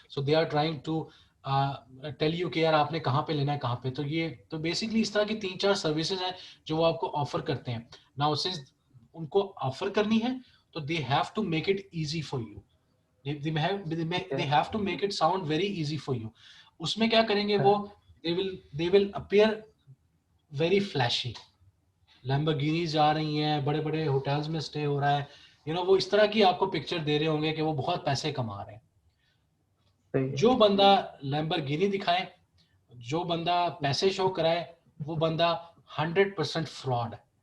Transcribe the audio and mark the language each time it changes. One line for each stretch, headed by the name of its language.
English: so they are trying to tell you
Hindi: कि यार आपने कहाँ पे लेना है, कहाँ पे। तो ये तो बेसिकली इस तरह की 3-4 सर्विसेज हैं जो वो आपको ऑफर करते हैं।
English: now since
Hindi: उनको ऑफर करनी है तो
English: They have to make it easy for you, they have to make it sound very easy for you.
Hindi: उसमें क्या करेंगे वो?
English: they will appear very flashy.
Hindi: लैम्बोर्गिनीज जा रही हैं, बड़े बड़े होटल्स में स्टे हो रहा है, वो इस तरह की आपको पिक्चर दे रहे होंगे कि वो बहुत पैसे कमा रहे हैं। जो बंदा लैम्बोर्गिनी दिखाए, जो बंदा पैसे शो कराए, वो बंदा 100% फ्रॉड है।